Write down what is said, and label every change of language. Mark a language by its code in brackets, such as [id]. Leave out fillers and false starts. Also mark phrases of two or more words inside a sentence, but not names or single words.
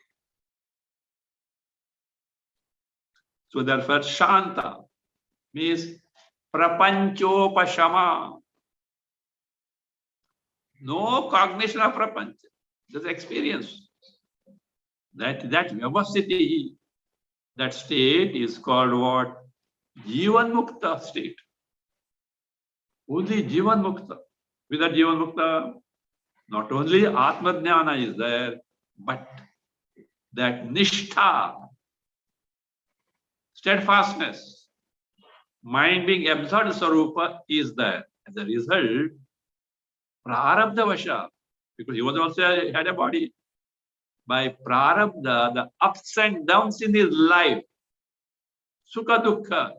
[en] So therefore, Shanta means Prapanchopashama. No cognition of Prapancha, just experience. That Vyavasthiti, that state is called what? [sa] Jivan Mukta [en] state. Only [sa] Jivan Mukta. [en] Without [sa] Jivan Mukta, [en] not only [sa] Atma Jnana [en] is there, but that Nishtha, steadfastness, mind being absorbed in Sarupa is there. As a result, [sa] Prarabdha Vasha, [en] because he was also had a body, by Prarabdha, the ups and downs in his life, [sa] Sukha dukkha.